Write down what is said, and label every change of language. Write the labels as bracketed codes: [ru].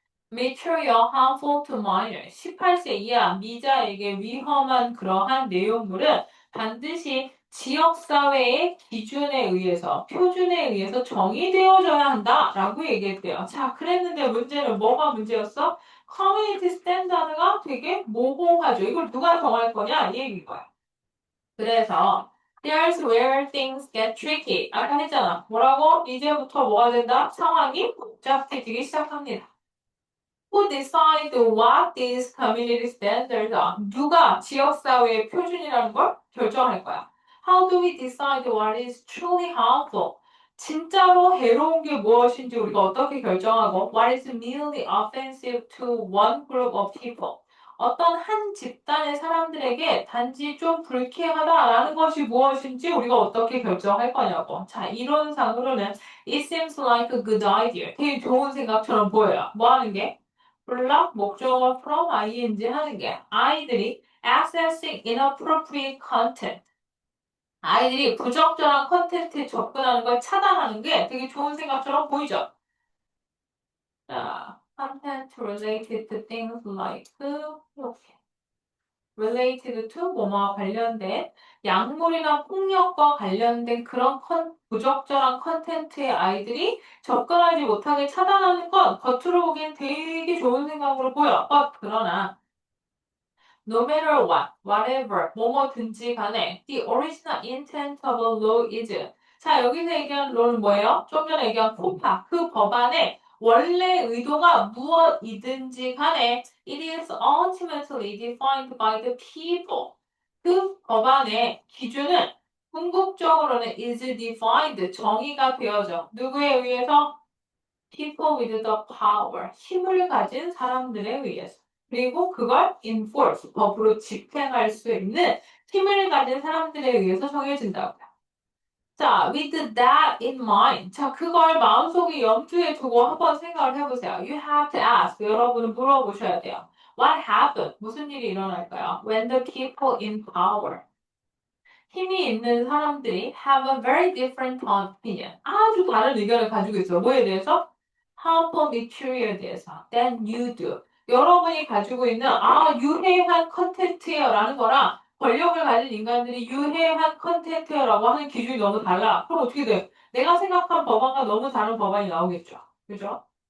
[en] Material harmful to minors. [ko] 18세 이하 미자에게 위험한 그러한 내용물은 반드시 지역사회의 기준에 의해서, 표준에 의해서 정의되어져야 한다라고 얘기했대요. 자, 그랬는데 문제는 뭐가 문제였어? 커뮤니티 스탠다드가 되게 모호하죠. 이걸 누가 정할 거냐? 이 얘기인 거야. 그래서 [en] there's where things get tricky. [ko] 아까 했잖아. 뭐라고? 이제부터 뭐가 된다? 상황이 복잡해지기 시작합니다. [en] Who decide what these community standards are? [ko] 누가 지역사회의 표준이라는 걸 결정할 거야. [en] How do we decide what is truly harmful? [ko] 진짜로 해로운 게 무엇인지 우리가 어떻게 결정하고 [en] what is merely offensive to one group of people? [ko] 어떤 한 집단의 사람들에게 단지 좀 불쾌하다라는 것이 무엇인지 우리가 어떻게 결정할 거냐고. [en] 자, [ko] 이론상으로는 [en] it seems like a good idea. [ko] 되게 좋은 생각처럼 보여요. 뭐 하는 게? 블락 목적어 from ing 하는 게 아이들이 [en] accessing inappropriate content [ko] 아이들이 부적절한 컨텐츠에 접근하는 걸 차단하는 게 되게 좋은 생각처럼 보이죠? 자, [en] content related to things like [ko] 이렇게 related to 뭐뭐와 관련된 약물이나 폭력과 관련된 그런 부적절한 컨텐츠에 아이들이 접근하지 못하게 차단하는 건 겉으로 보기엔 되게 좋은 생각으로 보여. [en] 그러나 no matter what, whatever, [ko] 뭐뭐든지 간에 [en] the original intent of a law is 자, [ko] 여기서 얘기한 law는 뭐예요? 좀 전에 얘기한 코파, 그 법안의 원래 의도가 무엇이든지 간에 [en] it is ultimately defined by the people. [ko] 그 법안의 기준은 궁극적으로는 is defined, 정의가 되어져. 누구에 의해서? [en] people with the power, [ko] 힘을 가진 사람들에 의해서. 그리고 그걸 enforce, 법으로 집행할 수 있는 힘을 가진 사람들에 의해서 정해진다고요. [en] 자, with that in mind. [ko] 자, 그걸 마음속에 염두에 두고 한번 생각을 해보세요. [en] You have to ask. [ko] 여러분은 물어보셔야 돼요. [en] What happened? [ko] 무슨 일이 일어날까요? [en] When the people in power. [ko] 힘이 있는 사람들이 [en] have a very different opinion. [ko] 아주 다른 의견을 가지고 있어요. 뭐에 대해서? harmful material에 대해서. [en] than you do. [ko] 여러분이 가지고 있는 유해한 컨텐츠예요라는 거랑 권력을 가진 인간들이 유해한 컨텐츠라고 하는 기준이 너무 달라. 그럼 어떻게 돼? 내가 생각한 법안과 너무 다른 법안이 나오겠죠. 그죠?